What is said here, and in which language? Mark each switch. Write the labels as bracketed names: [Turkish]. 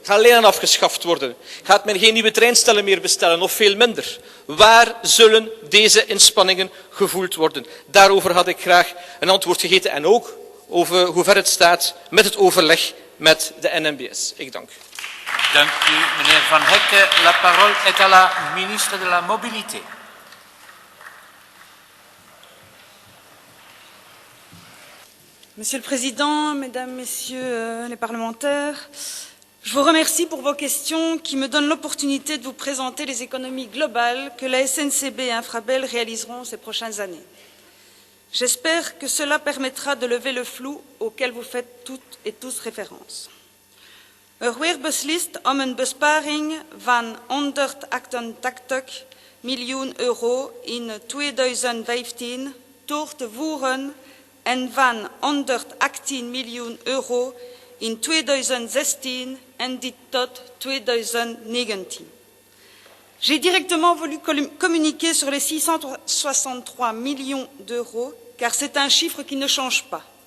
[Dutch] Gaan lijnen afgeschaft worden? Gaat men geen nieuwe treinstellen meer bestellen of veel minder? Waar zullen deze inspanningen gevoeld worden? Daarover had ik graag een antwoord gegeven en ook over hoe ver het staat met het overleg met de NMBS. Ik dank u. Dank u, meneer Van Hekke. [French] La parole est à la ministre de la Mobilité. Monsieur le Président, Mesdames, Messieurs les parlementaires, je vous remercie pour vos questions qui me donnent l'opportunité de vous présenter les économies globales que la SNCB et Infrabel réaliseront ces prochaines années. J'espère que cela permettra de lever le flou auquel vous faites toutes et tous référence. [Dutch] Weer beslist om een besparing van 188 miljoen euro in 2015 door te voeren en van 118 miljoen euro in 2016 en dit tot 2019. [French] J'ai directement voulu communiquer sur les 663 millions d'euros car c'est un chiffre qui ne change pas.